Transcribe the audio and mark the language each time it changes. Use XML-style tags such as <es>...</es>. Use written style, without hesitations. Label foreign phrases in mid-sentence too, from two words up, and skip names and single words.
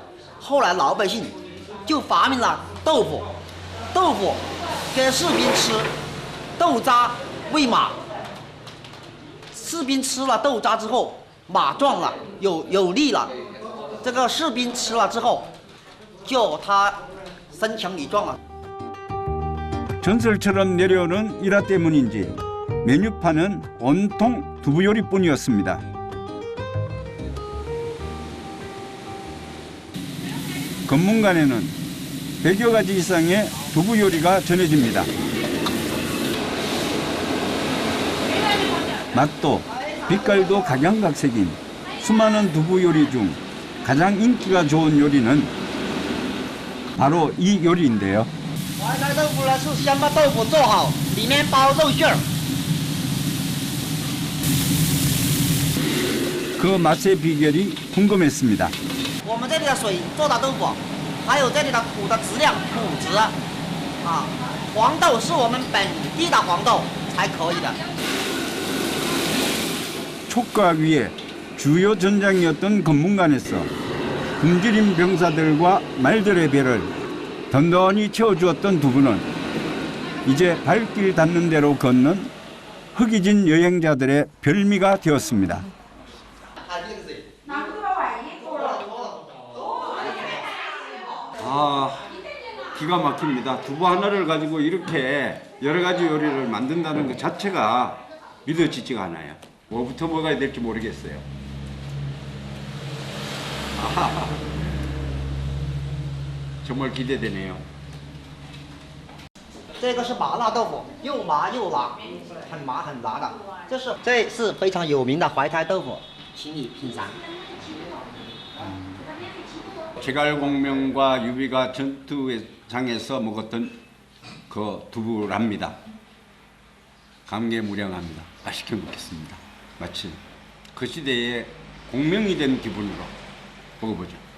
<zh>后来老百姓就发明了豆腐，豆腐给士兵吃，豆渣喂马。士兵吃了豆渣之后，马壮了，有力了。这个士兵吃了之后，就他身强力壮了。</zh> <ko>전설처럼 내려오는 일화 때문인지 메뉴판은 온통 두부 요리뿐이었습니다. 검문관에는 100여 가지 이상의 두부 요리가 전해집니다. 맛도 빛깔도 각양각색인 수많은 두부 요리 중 가장 인기가 좋은 요리는 바로 이 요리인데요.</ko> <zh>淮菜豆腐呢是先把豆腐做好，里面包肉馅儿。</zh> <ko>그 맛의 비결이 궁금했습니다.</ko> <zh>我们这里的水做的豆腐，还有这里的土的质量土质啊，黄豆是我们本地的黄豆才可以的。</zh> <ko>촉과 위에 주요 전장이었던 검문관에서 굶주린 병사들과 말들의 배를 던던히 채워주었던 두부는 이제 발길 닿는 대로 걷는 허기진 여행자들의 별미가 되었습니다. 아, 기가 막힙니다. 두부 하나를 가지고 이렇게 여러 가지 요리를 만든다는 것 자체가 믿어지지가 않아요. 뭐부터 먹어야 될지 모르겠어요. 아하, 정말 기대되네요.</ko> <zh>这个是麻辣豆腐，又麻又辣，很麻很辣的。这是非常有名的淮菜豆腐，请你品尝。</zh> <ko>제갈공명과 유비가 전투장에서 먹었던 그 두부랍니다. 감개무량합니다. 맛있게 먹겠습니다. 마치 그 시대에 공명이 된 기분으로 먹어보죠.</ko>